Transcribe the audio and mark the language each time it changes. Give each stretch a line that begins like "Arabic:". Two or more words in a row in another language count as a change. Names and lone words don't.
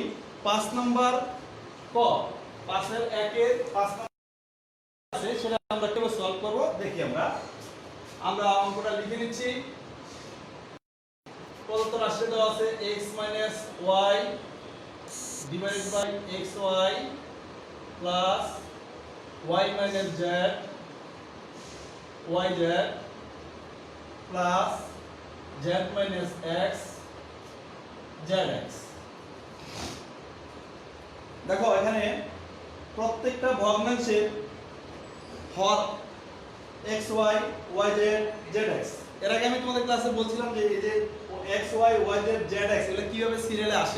Bangla: 5 নম্বর ক, 5-এর 1-এর 5 নম্বর আছে, সেটা আমরা কিভাবে সলভ করব দেখি। আমরা অঙ্কটা লিখে নিচ্ছি। প্রদত্ত রাশি দেওয়া আছে
English: x - y divided by xy plus y - z yz plus z -
Bangla: x zx। দেখো এখানে প্রত্যেকটা ভগ্নাংশের হর xy yz zx। এর আগে আমি তোমাদের ক্লাসে বলছিলাম যে এই যে xy yz zx এগুলো কিভাবে সিরিয়ালে আসে।